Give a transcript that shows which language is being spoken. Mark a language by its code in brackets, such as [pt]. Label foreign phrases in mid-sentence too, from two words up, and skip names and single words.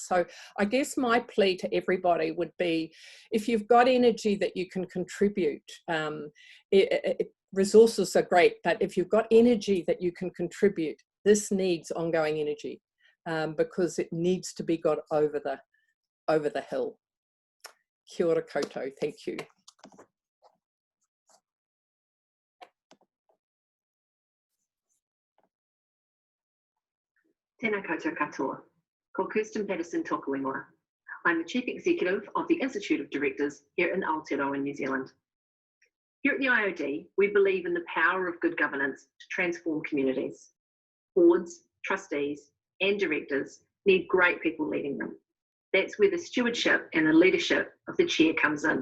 [en] So I guess my plea to everybody would be, if you've got energy that you can contribute, resources are great, but if you've got energy that you can contribute, this needs ongoing energy because it needs to be got over the hill. [mi] Kia ora koutou, [en] thank you. [mi] Tēnā koutou katoa. Ko Kirsten Patterson toku ingoa. [en] I'm the Chief Executive of the Institute of Directors here in Aotearoa, New Zealand. Here at the IOD, we believe in the power of good governance to transform communities. Boards, trustees, and directors need great people leading them. That's where the stewardship and the leadership of the chair comes in.